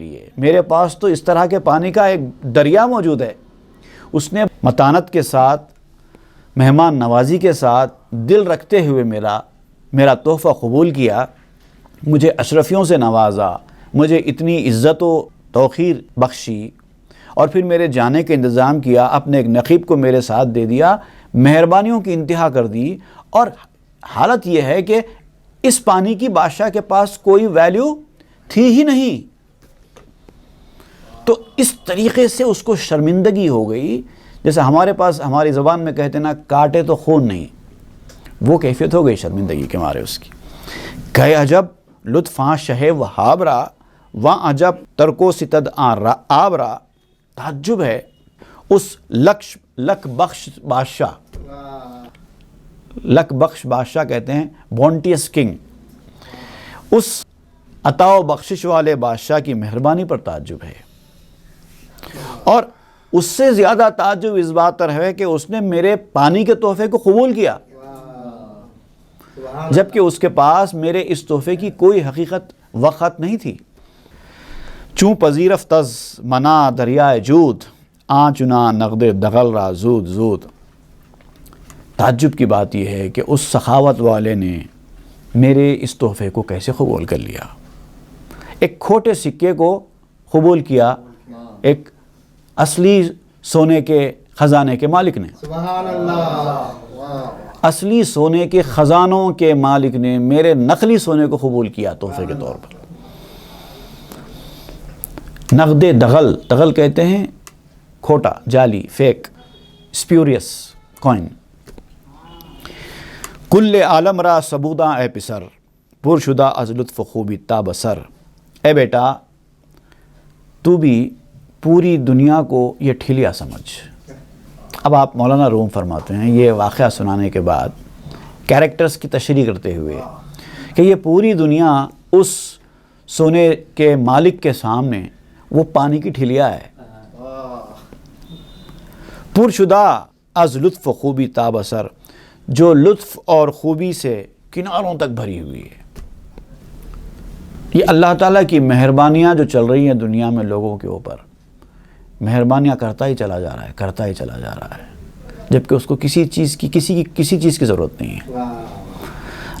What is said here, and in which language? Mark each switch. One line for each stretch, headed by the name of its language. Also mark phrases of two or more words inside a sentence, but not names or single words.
Urdu: لیے، میرے پاس تو اس طرح کے پانی کا ایک دریا موجود ہے، اس نے متانت کے ساتھ، مہمان نوازی کے ساتھ، دل رکھتے ہوئے میرا تحفہ قبول کیا، مجھے اشرفیوں سے نوازا، مجھے اتنی عزت و توقیر بخشی، اور پھر میرے جانے کا انتظام کیا، اپنے ایک نقیب کو میرے ساتھ دے دیا، مہربانیوں کی انتہا کر دی، اور حالت یہ ہے کہ اس پانی کی بادشاہ کے پاس کوئی ویلیو تھی ہی نہیں۔ تو اس طریقے سے اس کو شرمندگی ہو گئی، جیسے ہمارے پاس ہماری زبان میں کہتے ہیں نا، کاٹے تو خون نہیں، وہ کیفیت ہو گئی شرمندگی کے مارے اس کی۔
Persian: کہ عجب لطفاں شہ وہاب را، وہاں عجب ترکو ستد آب را،
Urdu: تعجب ہے اس لک بخش بادشاہ کہتے ہیں
English: bounteous king,
Urdu: اس عطا و بخشش والے بادشاہ کی مہربانی پر تعجب ہے، اور اس سے زیادہ تعجب اس بات پر ہے کہ اس نے میرے پانی کے تحفے کو قبول کیا، جبکہ اس کے پاس میرے اس تحفے کی کوئی حقیقت وقت نہیں تھی۔
Persian: چوں پذیرفت از منا دریائے جود، آ چنا نقد دغل را زود زود۔
Urdu: تعجب کی بات یہ ہے کہ اس سخاوت والے نے میرے اس تحفے کو کیسے قبول کر لیا، ایک کھوٹے سکے کو قبول کیا ایک اصلی سونے کے خزانے کے مالک نے۔
Arabic: سبحان اللہ،
Urdu: اصلی سونے کے خزانوں کے مالک نے میرے نقلی سونے کو قبول کیا تحفے کے طور پر۔ نقد دغل کہتے ہیں کھوٹا، جعلی، فیک،
English: spurious coin.
Persian: کل عالم را سبوداں اے پسر، پر شدہ از لطف خوبی تابسر۔
Urdu: اے بیٹا تو بھی پوری دنیا کو یہ ٹھیلیا سمجھ۔ اب آپ مولانا روم فرماتے ہیں یہ واقعہ سنانے کے بعد کیریکٹرز کی تشریح کرتے ہوئے کہ یہ پوری دنیا اس سونے کے مالک کے سامنے وہ پانی کی ٹھیلیا ہے۔
Persian: پرشدہ از لطف خوبی تابسر،
Urdu: جو لطف اور خوبی سے کناروں تک بھری ہوئی ہے۔ یہ اللہ تعالیٰ کی مہربانیاں جو چل رہی ہیں دنیا میں لوگوں کے اوپر، مہربانیاں کرتا ہی چلا جا رہا ہے، جبکہ اس کو کسی چیز کی ضرورت نہیں ہے۔